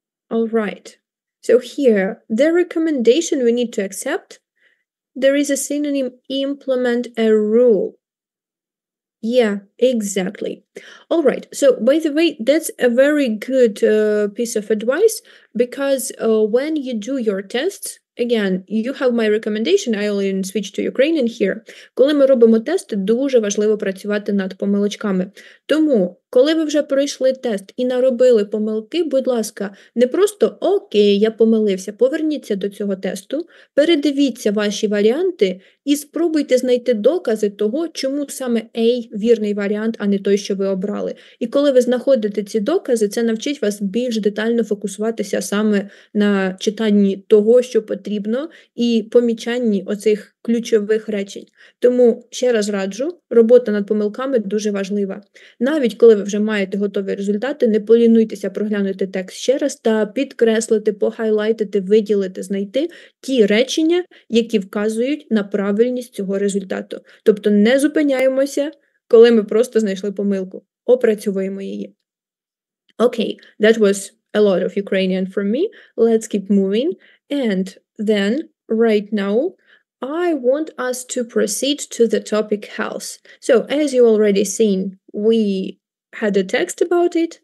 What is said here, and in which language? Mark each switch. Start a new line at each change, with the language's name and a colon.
English: All right. So here, the recommendation we need to accept, there is a synonym, implement a rule. Yeah, exactly. All right. So, by the way, that's a very good piece of advice, because when you do your tests, again, you have my recommendation, iLearn switch to Ukrainian here.
Ukrainian: Коли ми робимо тести, дуже важливо працювати над помилочками. Тому, коли ви вже пройшли тест і наробили помилки, будь ласка, не просто «Окей, я помилився», поверніться до цього тесту, передивіться ваші варіанти і спробуйте знайти докази того, чому саме A – вірний варіант, а не той, що ви обрали. І коли ви знаходите ці докази, це навчить вас більш детально фокусуватися саме на читанні того, що потрібно, і помічанні оцих ключових речень. Тому, ще раз раджу, робота над помилками дуже важлива. Навіть коли ви вже маєте готові результати, не полінуйтеся проглянути текст ще раз та підкреслити, похайлайтити, виділити, знайти ті речення, які вказують на правильність цього результату. Тобто не зупиняємося, коли ми просто знайшли помилку. Опрацьовуємо її.
English: Okay, that was a lot of Ukrainian from me. Let's keep moving. And then, right now, I want us to proceed to the topic health. So, as you already seen, we had a text about it.